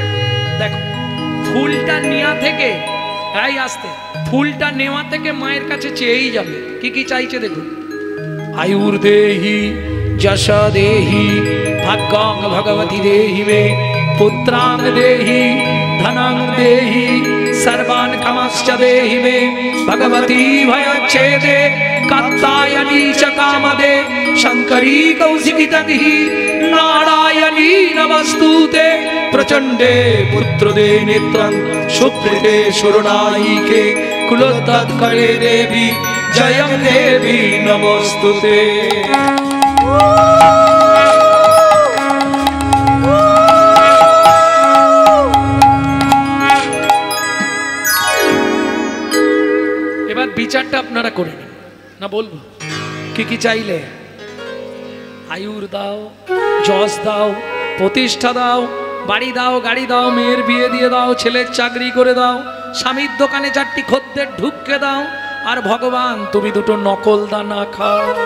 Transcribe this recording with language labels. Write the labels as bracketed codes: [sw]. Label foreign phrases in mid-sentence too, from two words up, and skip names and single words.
[bn] দেখো, ফুলটা নেওয়া থেকে, এই আসতে, ফুলটা নেওয়া থেকে মায়ের কাছে চেয়েই যাবে। কি কি চাইছে দেখুন। [sa] আয়ুর দেহি, যশা দেহি, ভাগ্যং ভগবতী দেহি মে, পুত্রাং দেহি, ধনং দেহি, सर्वान् कामश्च देहि मे, भगवती भयच्छेदे कात्यायनी च कामदे, शंकरी कौशिकी तन्हि नारायणी नमस्तुते, प्रचंडे पुत्रदे नित्यं सुप्रीते सुरनायिके, कुलोत्तत्करे देवी जयं देवी नमस्तुते। [bn] বিচারটা আপনারা করে নিন না, বলবো কি কি চাইলে। আয়ুর দাও, যশ দাও, প্রতিষ্ঠা দাও, বাড়ি দাও, গাড়ি দাও, মেয়ের বিয়ে দিয়ে দাও, ছেলের চাকরি করে দাও, স্বামীর দোকানে 4টি খদ্দের ঢুককে দাও, আর ভগবান তুমি 2টো নকল দানা খাও।